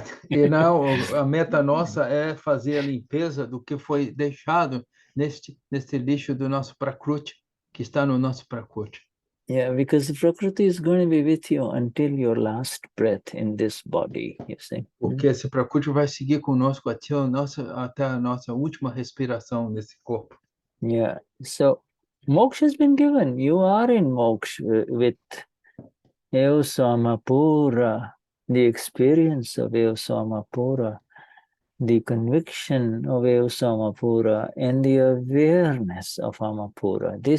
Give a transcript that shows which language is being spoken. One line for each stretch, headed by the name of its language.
Portuguese: E não, a meta nossa é fazer a limpeza do que foi deixado neste lixo do nosso prakruti, que está no nosso prakruti.
English: Yeah, because the Prakriti is going to be with you until your last breath in this body, you see.
Portuguese: Porque esse Prakriti vai seguir conosco até a nossa última respiração nesse corpo.
English: Yeah, so moksha has been given. You are in moksha with Eosamapura, the experience of Eosamapura, the conviction of Eosamapura, and the awareness of Amapura.